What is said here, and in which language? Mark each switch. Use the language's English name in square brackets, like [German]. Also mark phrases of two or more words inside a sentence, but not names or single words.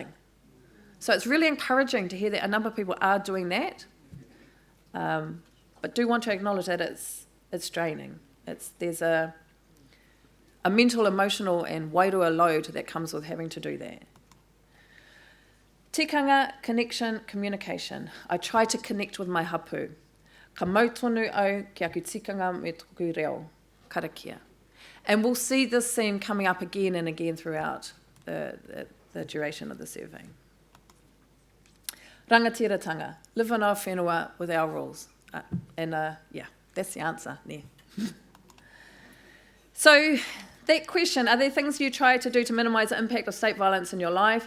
[English] So it's really encouraging to hear that a number of people are doing that, but do want to acknowledge that it's draining. There's a mental, emotional and wairua load that comes with having to do that. Tikanga, connection, communication. I try to connect with my hapu. [Māori] Ka mautonu au ki aku tikanga me toku reo, karakia. [English] And we'll see this theme coming up again and again throughout the duration of the survey. Rangatiratanga, live in our whenua with our rules. That's the answer. Ne. So that question, are there things you try to do to minimise the impact of state violence in your life?